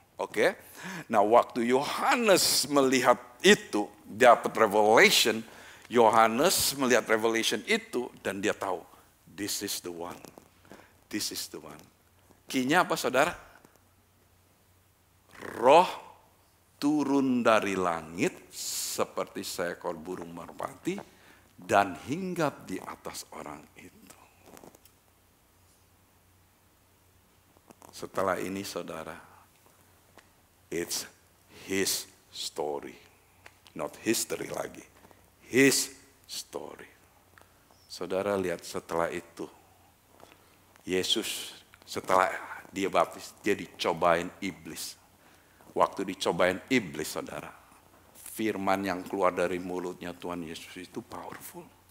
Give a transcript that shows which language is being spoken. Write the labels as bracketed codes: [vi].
[id] Oke, nah waktu Yohanes melihat itu, dapat revelation, Yohanes melihat revelation itu dan dia tahu, [en] this is the one, [id] this is the one. Key-nya apa saudara? Roh turun dari langit seperti seekor burung merpati dan hinggap di atas orang itu. Setelah ini saudara, [en] it's his story. Not history [id] lagi. [en] His story. [id] Saudara lihat setelah itu. Yesus setelah dia baptis, dia dicobain iblis. Waktu dicobain iblis saudara. Firman yang keluar dari mulutnya Tuhan Yesus itu powerful.